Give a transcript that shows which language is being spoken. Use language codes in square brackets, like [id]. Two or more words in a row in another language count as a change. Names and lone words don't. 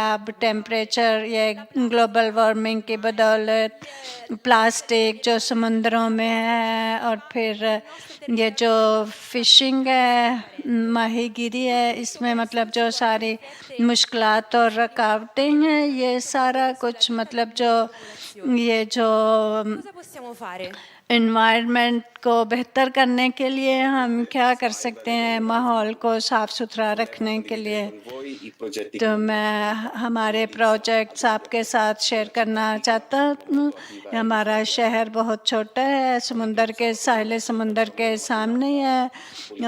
[hi] अब टेम्परेचर, ये [en] global warming [hi] की बदौलत प्लास्टिक जो समुद्रों में है, और फिर ये जो फिशिंग है, माहीगीरी है, इसमें मतलब जो सारी मुश्किलात और रुकावटें हैं, ये सारा कुछ मतलब जो ये जो [it] Cosa possiamo fare? [hi] एनवायरनमेंट को बेहतर करने के लिए हम क्या कर सकते हैं, माहौल को साफ़ सुथरा रखने के लिए। तो मैं हमारे प्रोजेक्ट्स आपके साथ शेयर करना चाहता हूँ। हमारा शहर बहुत छोटा है, समुंदर के साहिल समुंदर के सामने है।